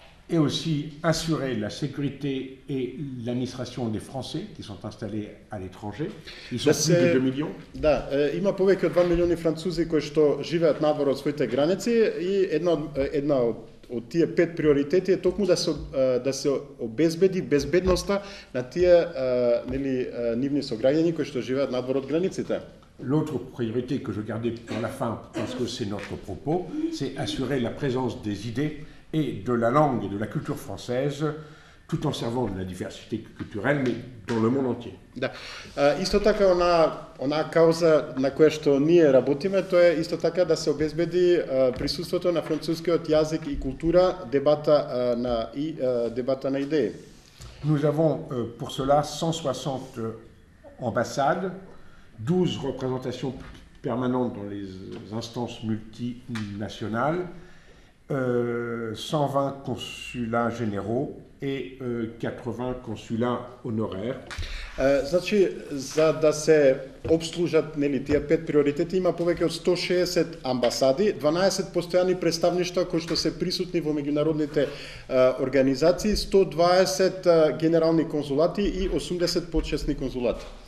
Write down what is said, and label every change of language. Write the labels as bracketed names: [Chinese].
[French] Et aussi assurer la sécurité et l'administration des Français qui sont installés à l'étranger. Ils sont plus de 2 millions. [Macedonian] Да, има повеќе од 2 милиони французи кои што живеат надвор од своите граници и една од тие 5 приоритети е токму да се обезбеди безбедноста на тие нивни сограѓани кои што живеат надвор од границите. [French] L'autre priorité que je gardais pour la fin, parce que c'est notre propos, c'est assurer la présence des idées et de la langue et de la culture française, tout en servant de la diversité culturelle, mais dans le monde entier. [Macedonian] Да. Исто така она кауза на која што ние работиме, тоа е исто така да се обезбеди присуството на францускиот јазик и култура, дебата на идеи. [French] Nous avons pour cela 160 ambassades, 12 représentations permanentes dans les instances multinationales, 120 consulats généraux et 80 consulats honoraires. [Macedonian] Значи, за да се обслужат тие 5 приоритети, има повеќе од 160 амбасади, 12 постојани представништва кои што се присутни во меѓународните организации, 120 генерални конзулати и 80 почесни конзулати.